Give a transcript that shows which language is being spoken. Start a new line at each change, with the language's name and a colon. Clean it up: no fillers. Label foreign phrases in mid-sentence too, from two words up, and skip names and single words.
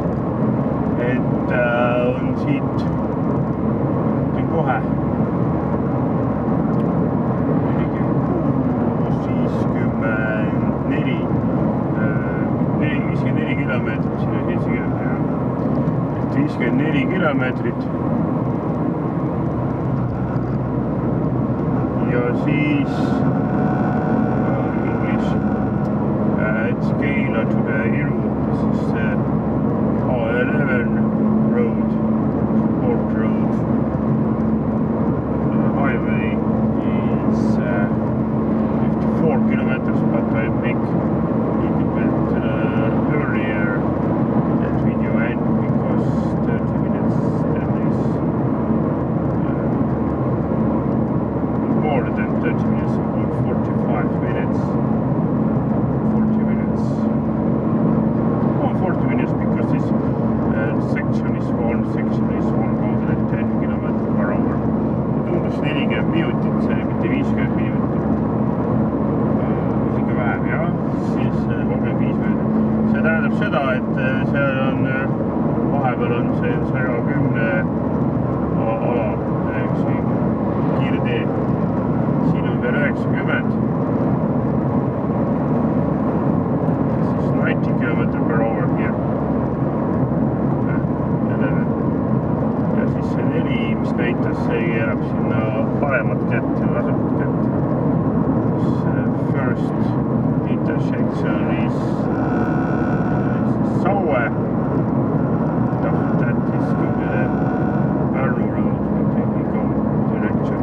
Estonian: Et on siit kohe 54 kilomeetrit, siin on 54 kilomeetrit. Ja siis Keila Keila
English: to the
Estonian: Iru.
English: This is A11 road, Port Road. The highway is 54 kilometers, but I make it a bit earlier that video end because 30 minutes then is more than 30 minutes, about 45 minutes. 40 minutes. Oh, 40 minutes because this section is 110 kilometers per hour.
Estonian: Tundus 40 minutit, see oli mitte 50 minutit. Isegi vähem, jah, siis 35 minutit. See tähendab seda, et seal on vahepeal on see 110 ala, kiirtee. Siin on veel 90.
English: 90 kilometer per hour here.
Estonian: Ja siis see 4, mis näitas, see keerab sinna paremat kätt ja vasamat kätt.
English: First intersection is Saue. That is to the Pärnu road, we go direction.